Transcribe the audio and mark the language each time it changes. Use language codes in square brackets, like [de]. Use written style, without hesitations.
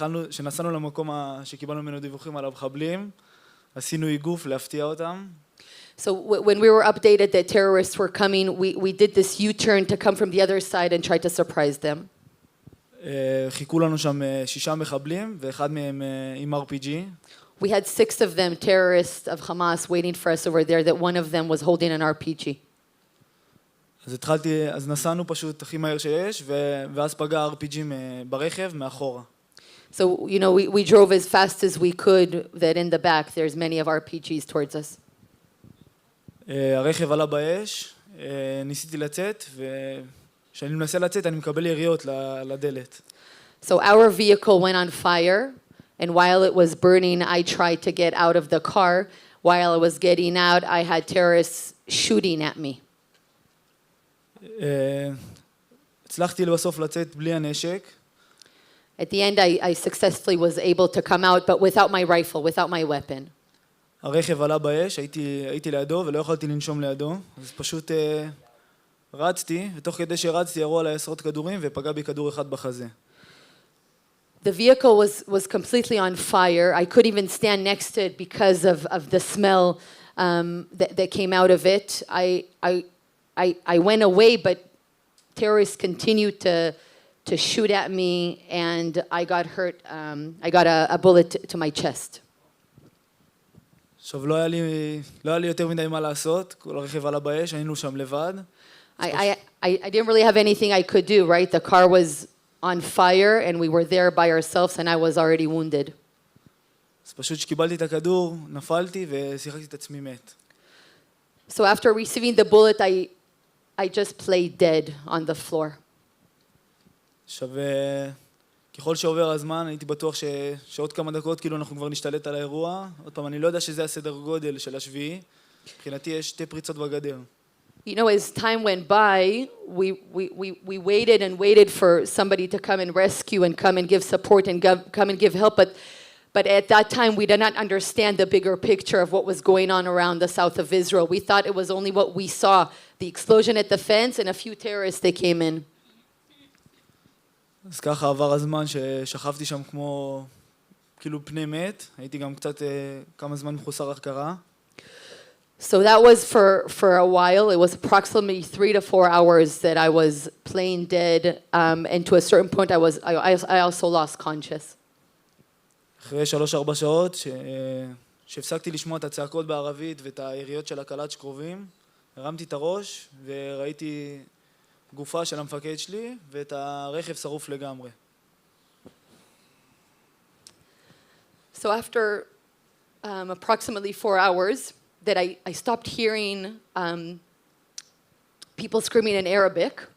[he] שנסענו למקום שקיבלנו ממנו דיווחים על המחבלים, עשינו איגוף להפתיע אותם. [en] So when we were updated that terrorists were coming, we did this U-turn to come from the other side and tried to surprise them. [he] חיכו לנו שם 6 מחבלים, ואחד מהם עם RPG. [en] We had 6 of them, terrorists of Hamas, waiting for us over there, that one of them was holding an RPG. [he] אז נסענו פשוט הכי מהר שיש, ואז פגע RPG ברכב מאחורה. [en] So, you know, we drove as fast as we could, that in the back there's many of RPGs towards us. [he] הרכב עלה באש, ניסיתי לצאת, וכשאני מנסה לצאת אני מקבל יריות לדלת. [en] So our vehicle went on fire, and while it was burning, I tried to get out of the car. While I was getting out, I had terrorists shooting at me. [he] הצלחתי לבסוף לצאת בלי הנשק. [en] At the end, I successfully was able to come out, but without my rifle, without my weapon. [he] הרכב עלה באש, הייתי לידו ולא יכולתי לנשום לידו, אז פשוט רצתי, ותוך כדי שרצתי ירו עליי 10 כדורים ופגע בי כדור אחד בחזה. [en] The vehicle was completely on fire. I couldn't even stand next to it because of the smell that came out of it. I went away, but terrorists continued to shoot at me, and I got hurt. I got a bullet to my chest. [he] עכשיו לא היה לי יותר מדי מה לעשות, כל הרכב עלה באש, היינו שם לבד. [en] I didn't really have anything I could do, right? The car was on fire, and we were there by ourselves, and I was already wounded. [he] אז פשוט כשקיבלתי את הכדור, נפלתי ושיחקתי את עצמי מת. [en] So after receiving the bullet, I just played dead on the floor. [he] עכשיו, ככל שעובר הזמן, הייתי בטוח שעוד כמה דקות כאילו אנחנו כבר נשתלט על האירוע. עוד פעם, אני לא יודע שזה הסדר גודל של השביעי. מבחינתי יש 2 פריצות בגדר. [en] You know, as time went by, we waited and waited for somebody to come and rescue and come and give support and come and give help. But at that time, we did not understand the bigger picture of what was going on around the south of Israel. We thought it was only what we saw, the explosion at the fence and a few terrorists that came in. [he] אז ככה עבר הזמן ששכבתי שם כמו כאילו פני מת. הייתי גם קצת כמה זמן מחוסר הכרה. [en] So that was for a while. It was approximately 3 to 4 hours that I was playing dead, and to a certain point I also lost conscious. [he] אחרי 3-4 שעות שהפסקתי לשמוע את הצעקות בערבית ואת היריות של הקלאץ' קרובים, הרמתי את הראש וראיתי גופה של המפקד שלי ואת הרכב שרוף לגמרי. [en] So after approximately 4 hours, that I stopped hearing people screaming in Arabic.